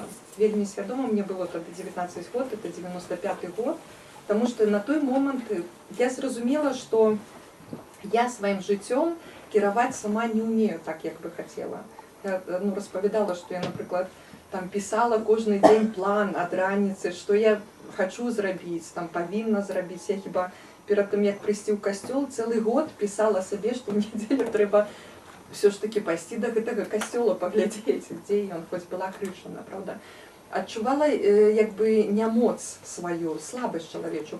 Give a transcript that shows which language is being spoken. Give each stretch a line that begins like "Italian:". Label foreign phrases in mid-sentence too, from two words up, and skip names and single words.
Ukrainian: Вельми свідомо, мені було тоді 19 років, це 95-й рік, тому що на той момент я зрозуміла, що я своїм життям керувати сама не вмію так, як би хотіла. Я розповідала, що я, наприклад, там писала кожен день план від раниці, що я
Belarusian: хочу зрабіць, там павінна зрабіць. Я хіба перад тым, як прыйсці ў касцёл, цэлы год пісала сабе, што ў нядзелю трэба
Ukrainian: все ж таки
Belarusian: пайсці да гэтага касцёла, паглядзець, дзе ён, хоць была крышана, правда. Адчувала як бы нямоц сваю, слабасць чалавечую.